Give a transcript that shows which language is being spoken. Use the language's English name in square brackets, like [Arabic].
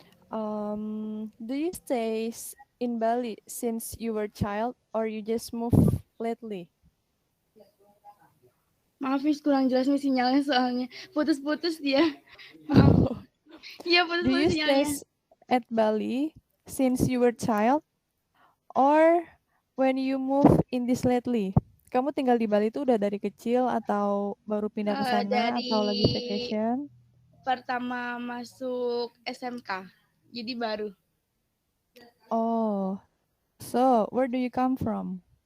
[English] Do you stay in Bali since you were child or you just moved lately? [Indonesian] Maaf, Miss, kurang jelas nih sinyalnya soalnya. Putus-putus dia. Maaf. Iya, [English] Do you [Indonesian] putus-putus sinyalnya. [English] stay at Bali since you were child or when you move in this lately? [Indonesian] Kamu tinggal di Bali itu udah dari kecil atau baru pindah ke sana atau lagi vacation? Pertama masuk SMK, jadi baru. [English] Oh, so where do you come from?